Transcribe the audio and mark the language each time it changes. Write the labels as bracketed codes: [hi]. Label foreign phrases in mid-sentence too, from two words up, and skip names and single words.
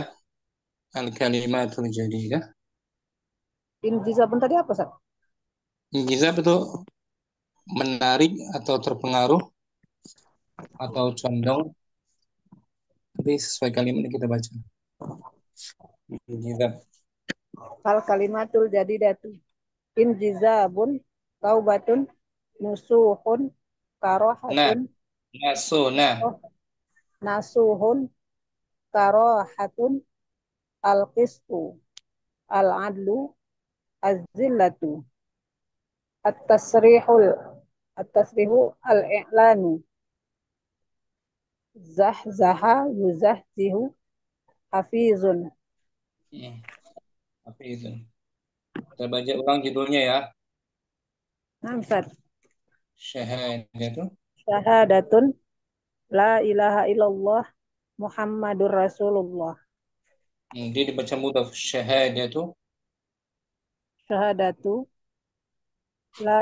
[ar] الكلمة الجديدة. [id] Injizabun tadi apa Ustaz? Injizab itu menarik atau terpengaruh atau condong. Nanti sesuai kalimat yang kita baca. Injizab. [ar] الكلمة الجديدة. انجذاب، توبة، نصوح, [id] Nah, karohatun, nah. [ar] نصوح، كراهة، القسط، العدل، الذلة، التصريح، التصريح، الإعلان، زحزح، يزحزح، حافظ. [id] Hafidun. Kita baca ulang judulnya ya. Namsat, Syahadah itu. [ar] شهادة، لا إله إلا الله، محمد رسول الله. [id] Dia dibaca mudhaf. Syahadah itu. [ar] شهادة، لا إله